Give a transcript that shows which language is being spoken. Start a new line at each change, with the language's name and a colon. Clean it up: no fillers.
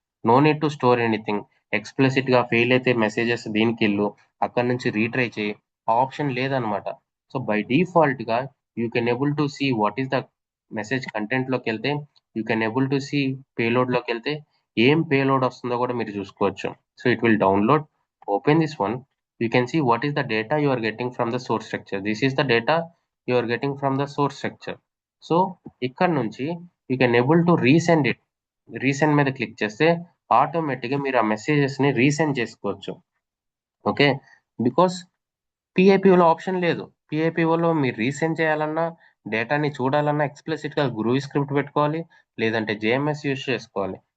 English: No need to store anything.
Telugu: Explicit గా fail అయితే messages దీనికి వెళ్ళు, అక్కడ నుంచి రీట్రై చేయి, ఆ ఆప్షన్ లేదనమాట.
English: so by default గా you can able to see what is the message content లోకి వెళ్తే, you can able to see payload లోకి వెళ్తే
Telugu: ఏం పేలోడ్ వస్తుందో కూడా మీరు చూసుకోవచ్చు.
English: So it will download, open this one, You can see what is the data you are getting from the source structure. This is the data you are getting from the source structure. So
Telugu: ఇక్కడ నుంచి
English: you can able to resend it.
Telugu: Resend మీద click చేస్తే ఆటోమేటిక్గా మీరు ఆ మెసేజెస్ని resend చేసుకోవచ్చు. Okay, because పిఐపిఓలో option లేదు. పిఐపిఓలో మీరు రీసెండ్ చేయాలన్నా, డేటాని చూడాలన్నా ఎక్స్ప్లిసిట్గా గ్రూవ్ స్క్రిప్ట్ పెట్టుకోవాలి, లేదంటే జేఎంఎస్ యూస్ చేసుకోవాలి.